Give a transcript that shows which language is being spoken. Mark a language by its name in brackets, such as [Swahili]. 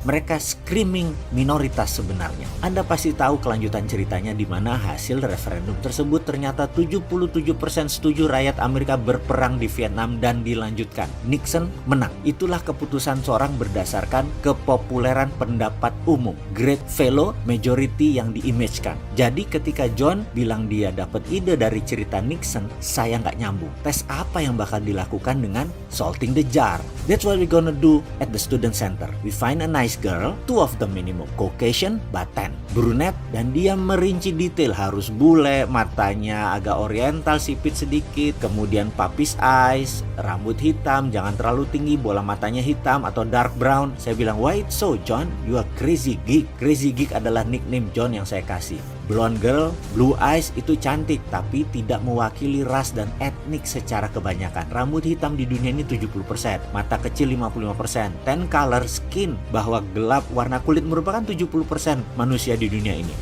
[Indonesian] Mereka screaming minoritas sebenarnya. Anda pasti tahu kelanjutan ceritanya di mana hasil referendum tersebut ternyata 77% setuju rakyat Amerika berperang di Vietnam dan dilanjutkan. Nixon menang. Itulah keputusan seorang berdasarkan kepopuleran pendapat umum. [English] Great fellow majority [Indonesian] yang diimagekan. Jadi ketika John bilang dia dapat ide dari cerita Nixon, saya nggak nyambung. Tes apa yang bakal dilakukan dengan [English] salting the jar? That's what we're gonna do at the student center. We find a nice girl, two of them minimum, Caucasian but tan, brunette, [Indonesian] dan dia merinci detail harus bule, matanya agak oriental, sipit sedikit, kemudian puppies eyes, rambut hitam, jangan terlalu tinggi, bola matanya hitam atau dark brown. Saya bilang, [English] "Why it's so, John? You are crazy geek." [Indonesian] Crazy geek adalah nickname John yang saya kasih. [English] Blonde girl, blue eyes [Indonesian] itu cantik tapi tidak mewakili ras dan etnik secara kebanyakan. Rambut hitam di dunia ini 70%, mata kecil 55%, [English] tan color skin [Indonesian] bahwa gelap warna kulit merupakan 70% manusia di dunia ini.